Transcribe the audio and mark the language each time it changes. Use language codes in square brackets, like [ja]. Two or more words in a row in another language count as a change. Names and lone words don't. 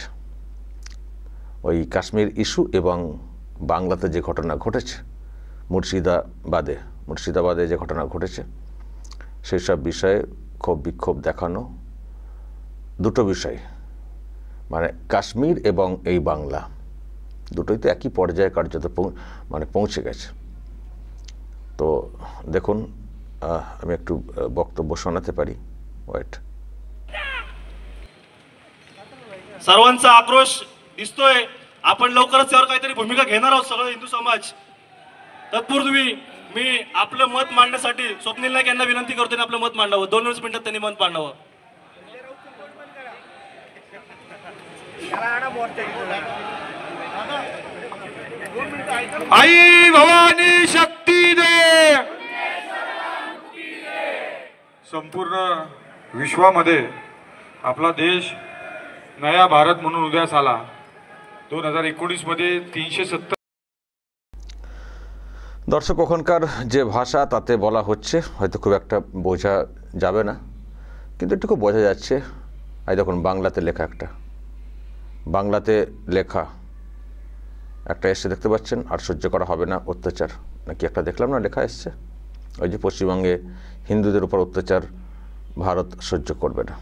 [bn] ওই কাশ্মীর ইস্যু এবং বাংলাতে যে ঘটনা ঘটেছে, মুর্শিদাবাদে যে ঘটনা ঘটেছে, সেই সব বিষয়ে ক্ষোভ বিক্ষোভ দেখানো। দুটো বিষয়, মানে কাশ্মীর এবং এই বাংলা দুটোই তো একই পর্যায়ে কার্যত মানে পৌঁছে গেছে। তো দেখুন, আমি একটু বক্তব্য শোনাতে पारी। वाईट [mr] सर्वांचा आक्रोश दिसतोय। आपण लवकरच यावर काहीतरी भूमिका घेणार आहोत सगळं हिंदू समाज। तत्पूर्वी मी आपलं मत मांडण्यासाठी स्वप्नील नाईक यांना विनंती करतो आणि आपलं मत मांडावं। 2 मिनिटात त्यांनी मत मांडावं। आई भवानी शक्ती दे, संपूर्ण विश्वामध्ये आपला देश [hi] नया भारत [mr] म्हणून उदयास आला। 2019 मध्ये 370। [bn] দর্শক, ওখানকার যে ভাষা তাতে বলা হচ্ছে, হয়তো খুব একটা বোঝা যাবে না, কিন্তু একটু বোঝা যাচ্ছে। এই দেখুন, বাংলাতে লেখা একটা এসে দেখতে পাচ্ছেন, আর সহ্য করা হবে না অত্যাচার, নাকি একটা দেখলাম না লেখা এসছে, ওই যে পশ্চিমবঙ্গে হিন্দুদের উপর অত্যাচার ভারত সহ্য করবে না।